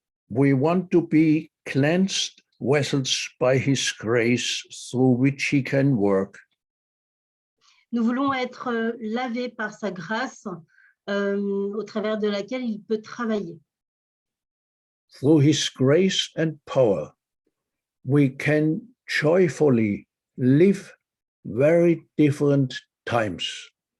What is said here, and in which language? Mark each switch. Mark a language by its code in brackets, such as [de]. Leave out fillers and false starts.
[en] We want to be cleansed vessels by his grace through which he can work. [fr] Nous voulons être lavés par sa grâce au travers de laquelle il peut travailler. [en] Through his grace and power, we can joyfully live very different times.